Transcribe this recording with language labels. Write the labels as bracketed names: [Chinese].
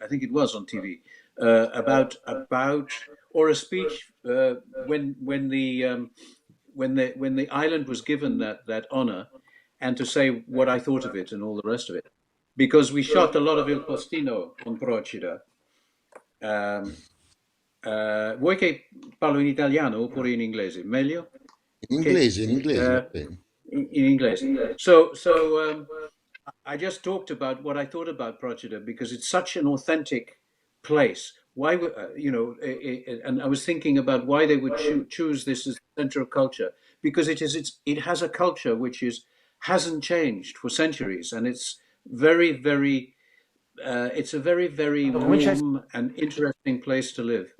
[English] I think it was on TV about or a speech when the island was given that honor, and to say what I thought of it and all the rest of it, because we shot a lot of Il Postino on Procida. [Italian] Vuoi che parlo in italiano oppure in inglese? Meglio? In inglese. In inglese. [English] So I just talked about what I thought about Procida because it's such an authentic place. Why would and I was thinking about why they would choose this as the center of culture, because it has a culture which hasn't changed for centuries, and it's very, very it's a very, very warm and interesting place to live.